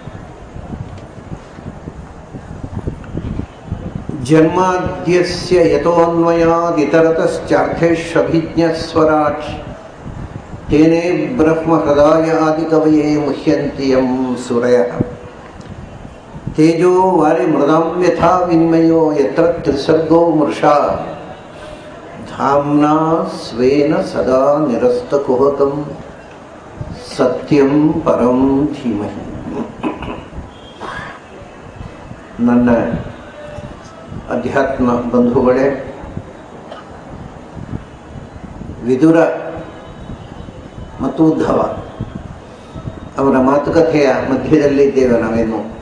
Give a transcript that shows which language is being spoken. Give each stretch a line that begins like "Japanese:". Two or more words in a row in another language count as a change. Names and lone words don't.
Sanskrit: जन्माद्यस्य यतोऽन्वयादितरतश्चार्थेष्वभिज्ञस्वराट् तेने ब्रह्महृदाय आदिकवये मुह्यन्ति यं सूरयः तेजो वारिमृदां यथा विन्मयो यत्र त्रिसर्गो मृषा धाम्ना स्वेन सदा निरस्तकुहकं सत्यं परं धीमहि।
Kannada: ನನ್ನ ಅಧ್ಯಾತ್ಮ ಬಂಧುಗಳೇ, ವಿದುರ ಮತ್ತು ಉದ್ಧವ ಅವರ ಮಾತುಕತೆಯ ಮಧ್ಯದಲ್ಲಿದ್ದೇವೆ ನಾವೇನು.